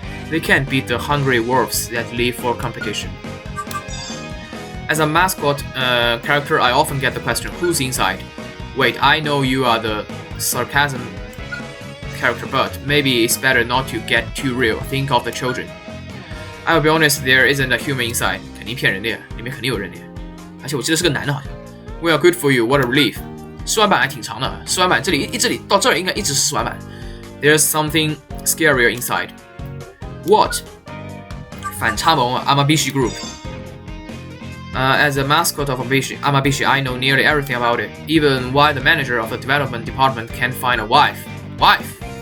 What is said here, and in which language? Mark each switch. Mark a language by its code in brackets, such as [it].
[en] They can't beat the hungry wolves that live for competition. As a mascot character, I often get the question, who's inside? Wait, I know you are the sarcasm character, but maybe it's better not to get too real. Think of the children. I'll be honest, there isn't a human inside. [zh] 肯定骗人的呀，里面肯定有人的呀。而且我记得是个男的，好像。 [en] Well, good for you. What a relief. [zh] 试玩版还挺长的，试玩版这里到这儿应该一直是试玩版。 [en] There's something scarier inside. What? [zh] 反差萌啊 [en] Amabishi Group. As a mascot of Amabishi, I know nearly everything about it. Even why the manager of the development department can't find a wife. Wife?